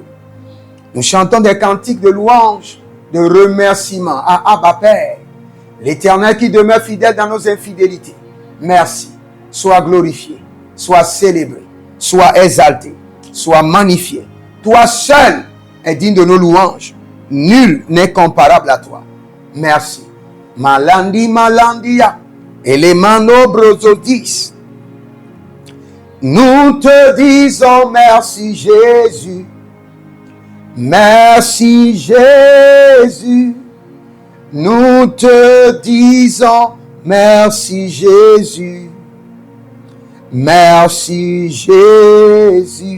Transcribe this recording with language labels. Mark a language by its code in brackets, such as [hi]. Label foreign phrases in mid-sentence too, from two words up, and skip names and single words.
[fr] Nous chantons des cantiques de louange, de remerciement à Abba Père, l'Éternel qui demeure fidèle dans nos infidélités. Merci. Sois glorifié, sois célébré, sois exalté, sois magnifié. Toi seul es digne de nos louanges. Nul n'est comparable à toi. Merci. Malandi, malandia. Elemano brosodis. Nous te disons merci Jésus. Merci Jésus. Nous te disons merci Jésus. Merci Jésus.